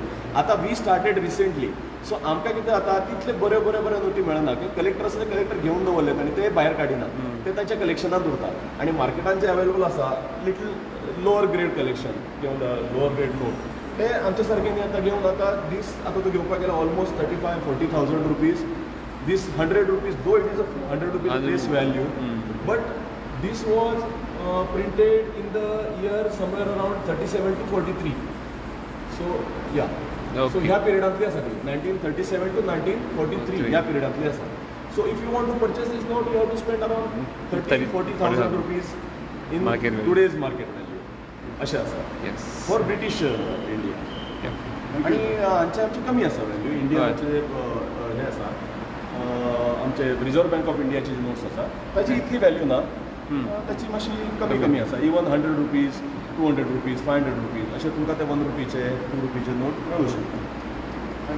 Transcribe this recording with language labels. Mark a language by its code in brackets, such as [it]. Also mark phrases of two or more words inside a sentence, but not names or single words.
[kok] आतां [en] we started recently. [kok] सो आमकां कितें जाता तितले बरे नोटी मेळना की कलेक्टर आसा ते कलेक्टर घेवन दवरले आनी ते भायर काडिनात. ते तांच्या कलेक्शनांत उरता आनी मार्केटान जे अवेलेबल आसा [en] little lower grade collection [kok] किंवा [en] lower grade note [kok] ते आमच्या सारकेनी आतां घेवन आतां आतां तो घेवपाक गेल्यार [en] almost 35,000-40,000 rupees. This ₹100, though it is a ₹100 face value, but this was printed in the year somewhere around 37 to 43. So yeah. Okay. [kok] So ह्या पिरियडांतली आसा ती 1937 to 1943 ह्या पिरियडांतली आसा. [en] So if you want to purchase this note, you have to spend around 30,000-40,000 rupees in today's market value. [kok] अशें आसा. [en] Yes. For British India. [kok] आणि आमची कमी आसा व्हॅल्यू. इंडियाचे हे आसा आमचे रिजर्व बँक ऑफ इंडियाची जी नोट्स आसा ताची इतली व्हॅल्यू ना. ताची मातशी कमी आसा. इवन ₹100, ₹200, ₹500 अशें तुमकां ते ₹1चे ₹2चे नोट मेळूं शकता.